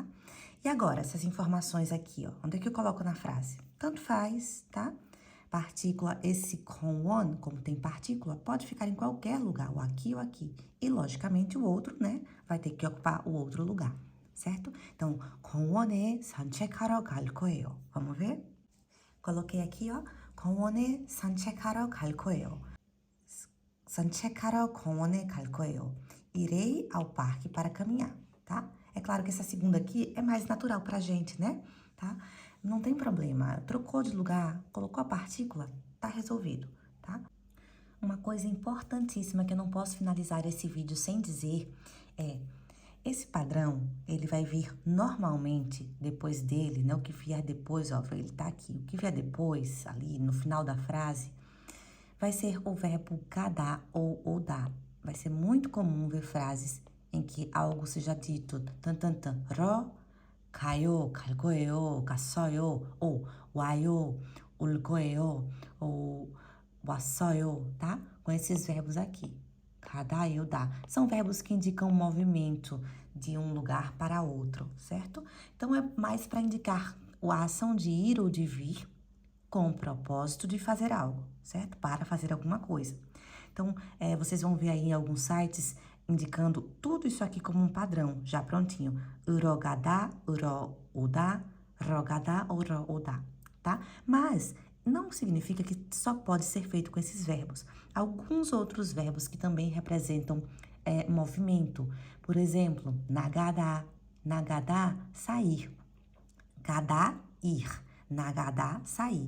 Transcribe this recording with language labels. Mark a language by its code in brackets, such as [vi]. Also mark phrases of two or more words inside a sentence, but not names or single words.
[pt] E agora, essas informações aqui, ó, onde é que eu coloco na frase? Tanto faz, tá? Partícula, esse 공원, como tem partícula, pode ficar em qualquer lugar, ou aqui. E, logicamente, o outro, né, vai ter que ocupar o outro lugar, certo? Então, [ko] 공원에 산책하러 갈 거예요. [pt] Vamos ver? Coloquei aqui, ó, [ko] 공원에 산책하러 갈 거예요. 산책하러 공원에 갈 거예요. [pt] Irei ao parque para caminhar, tá? É claro que essa segunda aqui é mais natural pra gente, né? Tá? Não tem problema. Trocou de lugar, colocou a partícula, tá resolvido, tá? Uma coisa importantíssima que eu não posso finalizar esse vídeo sem dizer é: esse padrão, ele vai vir normalmente depois dele, né? O que vier depois, ó, ele tá aqui. O que vier depois, ali no final da frase, vai ser o verbo gadar ou odar. Vai ser muito comum ver frases em que algo seja dito tan, [ko] 러, 가요, 갈 거예요, 갔어요, [pt] ou [ko] 와요, 올 거예요, [pt] ou 왔어요, tá? Com esses verbos aqui. Cada e dá. São verbos que indicam movimento de um lugar para outro, certo? Então, é mais para indicar a ação de ir ou de vir com o propósito de fazer algo, certo? Para fazer alguma coisa. Então, vocês vão ver aí em alguns sites indicando tudo isso aqui como um padrão, já prontinho. [ko] 으러 가다, 으러 오다, 러 가다, 으러 오다, [pt] tá? Mas não significa que só pode ser feito com esses verbos. Alguns outros verbos que também representam movimento. Por exemplo, nagadá, nagadá, sair. Gadá, ir. Nagadá, sair.